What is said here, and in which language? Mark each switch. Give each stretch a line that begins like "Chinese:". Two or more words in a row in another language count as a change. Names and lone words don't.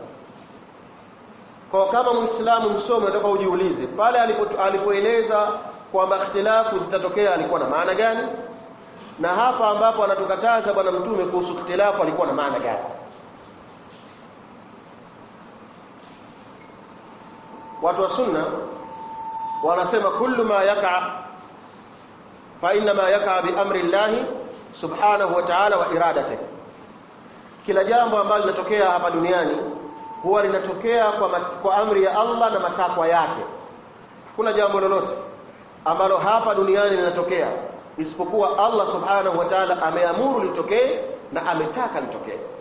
Swahili: kwa kama muislamu msome unataka ujiulize pale alipoeleza kwamba ikhtilafu zitatokea alikuwa na maana gani, na hapa ambapo anatukataza bwana mtume kuhusu ikhtilafu alikuwa na maana gani? watu wa sunna wanasema
Arabic: كل ما يقع فإنما يقع بأمر الله سبحانه وتعالى وإرادته.
Swahili: kila jambo ambalo linatokea hapa duniani huwa linatokea kwa amri ya Allah na matakwa yake. Kuna jambo lolote ambalo hapa duniani linatokea isipokuwa Allah
Arabic: سبحانه وتعالى
Swahili: ameamuru litokee na ametaka litokee.